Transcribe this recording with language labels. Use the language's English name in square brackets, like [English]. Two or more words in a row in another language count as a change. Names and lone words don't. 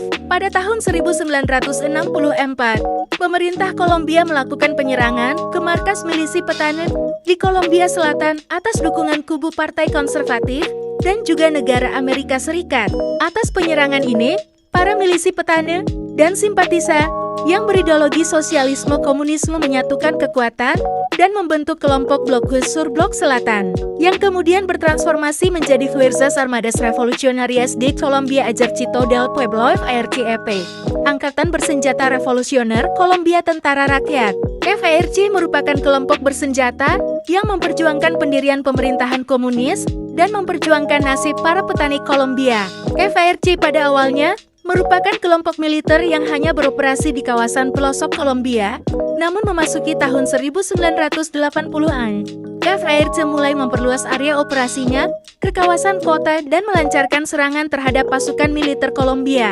[Indonesian] Pada tahun 1964, pemerintah Kolombia melakukan penyerangan ke markas milisi petani di Kolombia Selatan atas dukungan kubu partai konservatif dan juga negara Amerika Serikat. Atas penyerangan ini, para milisi petani dan simpatisan yang berideologi sosialisme komunisme menyatukan kekuatan dan membentuk kelompok Blok Sur Blok Selatan, yang kemudian bertransformasi menjadi Fuerzas Armadas Revolucionarias de Colombia Ejército del Pueblo (FARC-EP), Angkatan Bersenjata Revolusioner Kolombia Tentara Rakyat. FARC merupakan kelompok bersenjata yang memperjuangkan pendirian pemerintahan komunis dan memperjuangkan nasib para petani Kolombia. FARC pada awalnya merupakan kelompok militer yang hanya beroperasi di kawasan pelosok Kolombia, namun memasuki tahun 1980-an, FARC mulai memperluas area operasinya ke kawasan kota dan melancarkan serangan terhadap pasukan militer Kolombia.